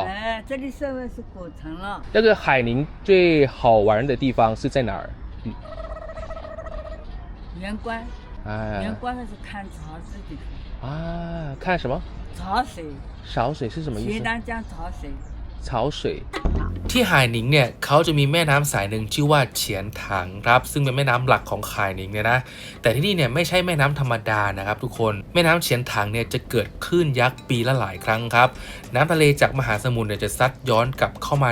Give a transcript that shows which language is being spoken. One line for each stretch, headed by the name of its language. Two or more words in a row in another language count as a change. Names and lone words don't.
Chinese: 哎，这里稍微是古城了。那个海宁最好玩的地方是在哪儿？元关，哎元关那是看潮水的地方。啊，看什么？潮水，潮水是什么意思？西南江潮水。
Thai: 潮水ที่ไหหนิงเนี่ยเขาจะมีแม่น้ำสายหนึ่งชื่อว่าเฉียนถังครับซึ่งเป็นแม่น้ำหลักของไหหนิงเนี่ยนะแต่ที่นี่เนี่ยไม่ใช่แม่น้ำธรรมดานะครับทุกคนแม่น้ำเฉียนถังเนี่ยจะเกิดคลื่นยักษ์ปีละหลายครั้งครับน้ำทะเลจากมหาสมุทรเนี่ยจะซัดย้อนกลับเข้ามา